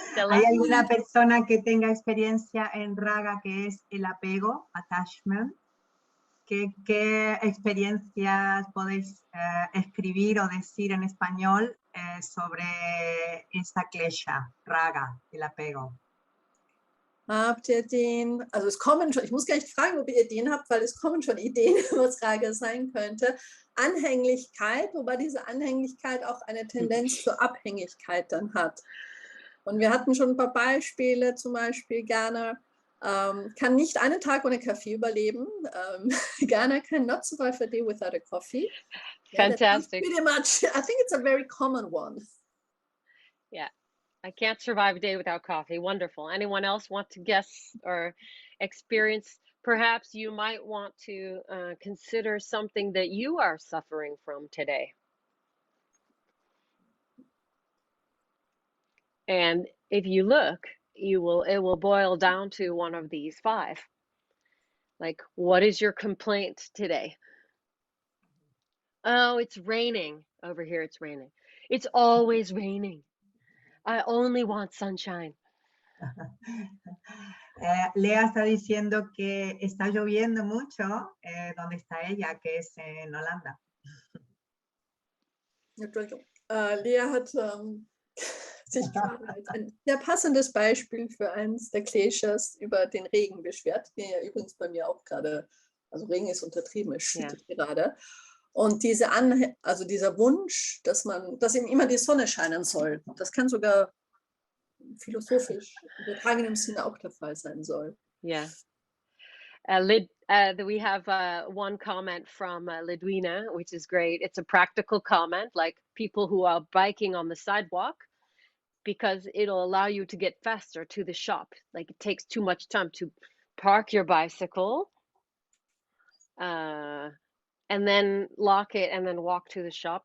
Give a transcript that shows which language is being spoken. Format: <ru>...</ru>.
<es>¿Hay alguna persona que tenga experiencia en raga que es el apego, attachment? ¿Qué experiencias podéis escribir o decir en español sobre esta klesha, raga, el apego?</es> <de>Habt ihr den, also es kommen schon, ich muss gar nicht fragen, ob ihr den habt, weil es kommen schon Ideen, was Raga sein könnte. Anhänglichkeit, wobei diese Anhänglichkeit auch eine Tendenz zur Abhängigkeit dann hat. Und wir hatten schon ein paar Beispiele, zum Beispiel gerne kann nicht einen Tag ohne Kaffee überleben.</de> <en>Gerne can not survive a day without a coffee. Fantastic. Yeah, pretty much, I think it's a very common one. Yeah. I can't survive a day without coffee. Wonderful. Anyone else want to guess or experience? Perhaps you might want to consider something that you are suffering from today. And if you look, it will boil down to one of these 5. Like, what is your complaint today? Oh, it's raining. Over here, it's raining. It's always raining. I only want sunshine.</en> <es>Léah está diciendo que está lloviendo mucho donde está ella, que es en Holanda.</es> <de>Léah hat sich gerade als ein sehr passendes Beispiel für eins der Kleshas über den Regen beschwert, der ja übrigens bei mir auch gerade, also Regen ist untertrieben, es schüttet gerade. Und dieser Wunsch, dass ihm immer die Sonne scheinen soll, das kann sogar philosophisch im übertragenen Sinne auch der Fall sein soll.</de> <en>Yeah. We have one comment from Lidwina, which is great. It's a practical comment, like people who are biking on the sidewalk, because it'll allow you to get faster to the shop. Like it takes too much time to park your bicycle, and then lock it and then walk to the shop.</en>